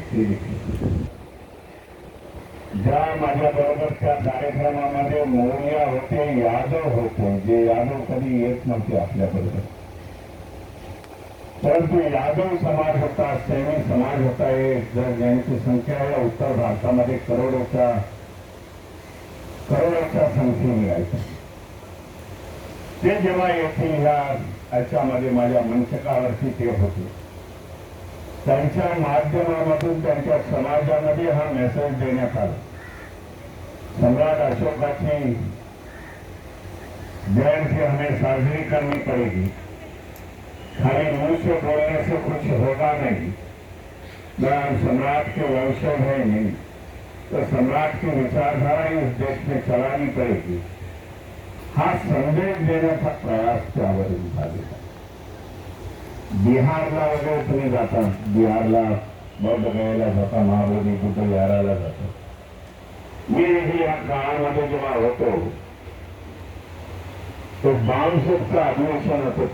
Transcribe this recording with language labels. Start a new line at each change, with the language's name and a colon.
Marathi: ते देखील ज्या माझ्या बरोबर त्या कार्यक्रमामध्ये मौर्य होते, यादव होते, जे यादव कधी येत नव्हते आपल्याबरोबर, परंतु यादव समाज होता, सैनिक समाज होता, ज्यांची संख्या या उत्तर भारतामध्ये करोडोच्या संख्येने आहे. ते जेव्हा येथील याच्यामध्ये माझ्या मंचकावरती ते होते, त्यांच्या माध्यमामधून त्यांच्या समाजामध्ये हा मेसेज देण्यात आला.
Hindi: सम्राट अशोकाची जयंती हमें साजरी करनी पड़ेगी. खाली मुंह से बोलने से कुछ होगा नहीं. हम सम्राट के वंशज है नहीं, तो सम्राट की विचारधारा इस देश में चलानी पड़ेगी.
Marathi: हा संदेश देण्याचा प्रयास त्यावरून झालेला. बिहारला वगैरे तुम्ही जाता, बिहारला बौद्ध गयाला जाता, महाबोधी बुद्ध विहाराला जाता. मी या काळामध्ये जेव्हा होतो तो बामसेटचं अधिवेशन होतं.